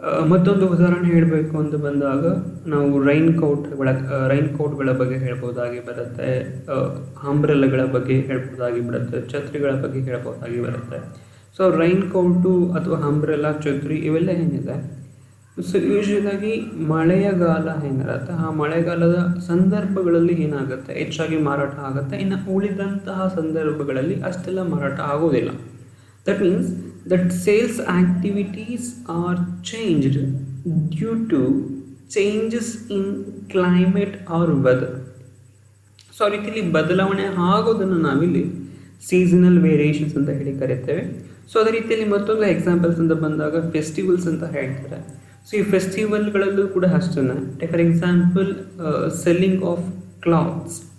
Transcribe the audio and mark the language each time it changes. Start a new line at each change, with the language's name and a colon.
Kannada: ಮತ್ತೊಂದು ಉದಾಹರಣೆ ಹೇಳಬೇಕು ಅಂತ ಬಂದಾಗ ನಾವು ರೈನ್ ಕೋಟ್ಗಳ ಬಗ್ಗೆ ಹೇಳ್ಬೋದಾಗಿ ಬರುತ್ತೆ, ಅಂಬ್ರೆಲ್ಲಾಗಳ ಬಗ್ಗೆ ಹೇಳ್ಬೋದಾಗಿ ಬರುತ್ತೆ, ಛತ್ರಿಗಳ ಬಗ್ಗೆ ಹೇಳ್ಬೋದಾಗಿ ಬರುತ್ತೆ. ಸೊ ರೈನ್ ಕೋಟು ಅಥವಾ ಅಂಬ್ರೆಲ್ಲಾ, ಛತ್ರಿ ಇವೆಲ್ಲ ಏನಿದೆ, ಸೊ ಯೂಶ್ವಲಾಗಿ ಮಳೆಗಾಲ ಏನಿರುತ್ತೆ ಆ ಮಳೆಗಾಲದ ಸಂದರ್ಭಗಳಲ್ಲಿ ಏನಾಗುತ್ತೆ ಹೆಚ್ಚಾಗಿ ಮಾರಾಟ ಆಗುತ್ತೆ. ಇನ್ನು ಉಳಿದಂತಹ ಸಂದರ್ಭಗಳಲ್ಲಿ ಅಷ್ಟೆಲ್ಲ ಮಾರಾಟ ಆಗೋದಿಲ್ಲ.
English: That means that sales activities are changed due to changes in climate or weather.
Kannada: So ಆ ರೀತಿಯಲ್ಲಿ ಬದಲಾವಣೆ ಆಗೋದನ್ನು ನಾವಿಲ್ಲಿ ಸೀಸನಲ್ ವೇರಿಯೇಷನ್ಸ್ ಅಂತ ಹೇಳಿ ಕರಿತೇವೆ. ಸೊ ಅದೇ ರೀತಿಯಲ್ಲಿ ಮತ್ತೊಂದು ಎಕ್ಸಾಂಪಲ್ಸ್ ಅಂತ ಬಂದಾಗ ಫೆಸ್ಟಿವಲ್ಸ್ ಅಂತ ಹೇಳ್ತಾರೆ. ಸೊ ಈ ಫೆಸ್ಟಿವಲ್ಗಳಲ್ಲೂ ಕೂಡ ಅಷ್ಟೇ,
English: Take for example selling of clothes.